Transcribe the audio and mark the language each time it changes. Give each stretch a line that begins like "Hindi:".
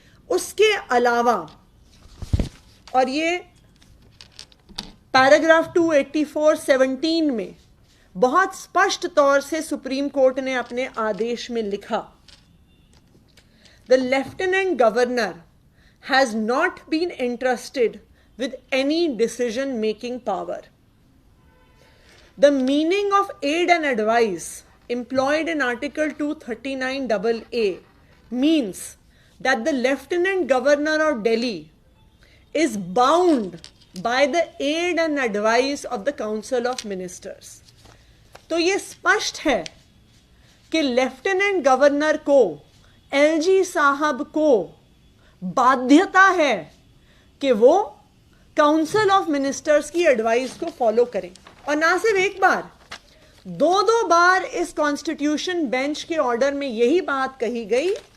Hindi: उसके अलावा, और ये पैराग्राफ 284(17) में बहुत स्पष्ट तौर से सुप्रीम कोर्ट ने अपने आदेश में लिखा, the lieutenant governor
English: has not been entrusted with any decision making power. The meaning of aid and advice employed in Article 239AA means that the Lieutenant Governor of Delhi is bound by the aid and advice of the Council of Ministers.
Hindi: तो ये स्पष्ट है कि lieutenant governor को, LG साहब को बाध्यता है कि वो काउंसिल ऑफ मिनिस्टर्स की एडवाइस को फॉलो करें। और ना सिर्फ एक बार, 2 बार इस कॉन्स्टिट्यूशन बेंच के ऑर्डर में यही बात कही गई।